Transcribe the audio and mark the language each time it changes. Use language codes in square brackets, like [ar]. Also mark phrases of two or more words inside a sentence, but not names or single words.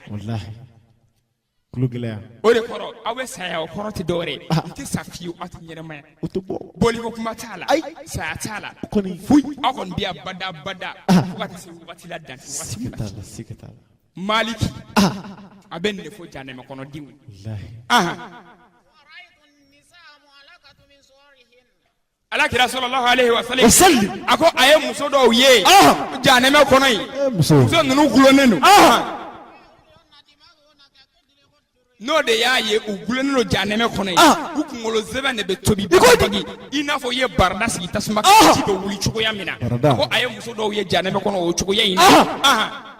[bm] o de kɔrɔ aw bɛ saya o kɔrɔ tɛ dɔwɛrɛ ye i tɛ sa fiyewu aw tɛ ɲɛnɛmaya boliko kuma t'a la saya t'a la foyi aw kɔni bɛ yan bada fo ka taa se wagati la dan wagati la maliki a bɛ nin de fɔ janɛmɛ kɔnɔdenw alakira [ar] صلى الله عليه وسلم [bm] ako aye muso dɔw ye janɛmɛ kɔnɔ yi muso ninnu gulonnen don n'o de y'a ye u gulonnen don janɛmɛ kɔnɔ yi u kunkolo zɛbɛn de bɛ tobi bagi i n'a fɔ i ye barada sigi tasuma kan ci bɛ wuli cogoya min na ko a ye muso dɔw ye janɛmɛ kɔnɔ o cogoya in na